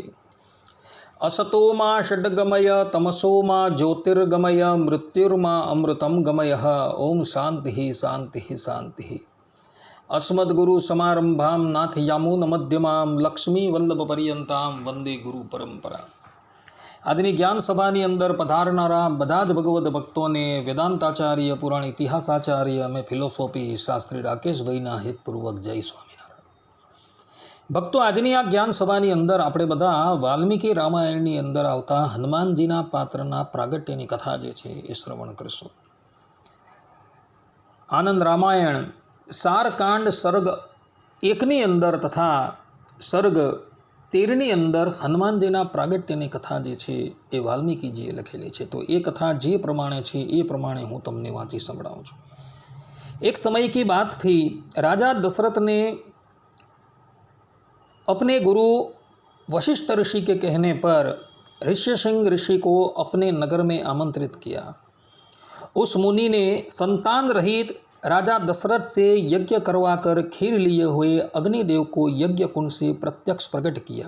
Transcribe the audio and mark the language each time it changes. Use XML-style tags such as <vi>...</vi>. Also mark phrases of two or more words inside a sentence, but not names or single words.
<sa>असतो मा षड्गमय तमसो मा ज्योतिर्गमय मृत्युर्मा अमृतं गमयः। ओम शान्तिः शान्तिः शान्तिः। अस्मद्गुरुसमारम्भां नाथयामुनमध्यमां लक्ष्मीवल्लभपर्यन्तां वंदे गुरु परंपरा।</sa> <gu>આજની જ્ઞાન સભાની અંદર પધારનારા બધા જ ભગવદ ભક્તોને વેદાંતાચાર્ય પુરાણ ઇતિહાસાચાર્ય અને ફિલોસોફી શાસ્ત્રી રાકેશભાઈના હિતપૂર્વક જય સ્વામિનારાયણ। ભક્તો, આજની આ જ્ઞાન સભાની અંદર આપણે બધા વાલ્મીકી રામાયણની અંદર આવતા હનુમાનજીના પાત્રના પ્રાગટ્યની કથા જે છે એ શ્રવણ કરશું। આનંદ રામાયણ સારકાંડ સર્ગ 1ની અંદર તથા સર્ગ 13ની અંદર હનુમાનજીના પ્રાગટ્યની કથા જે છે એ વાલ્મીકીજીએ લખેલી છે। તો એ કથા જે પ્રમાણે છે એ પ્રમાણે હું તમને વાંચી સંભળાવું છું।</gu> <hi>एक समय की बात थी, राजा दशरथ ने अपने गुरु वशिष्ठ ऋषि के कहने पर ऋष्यशृंग ऋषि को अपने नगर में आमंत्रित किया। उस मुनि ने संतान रहित राजा दशरथ से यज्ञ करवाकर खीर लिए हुए अग्निदेव को यज्ञ कुंड से प्रत्यक्ष प्रकट किया।</hi>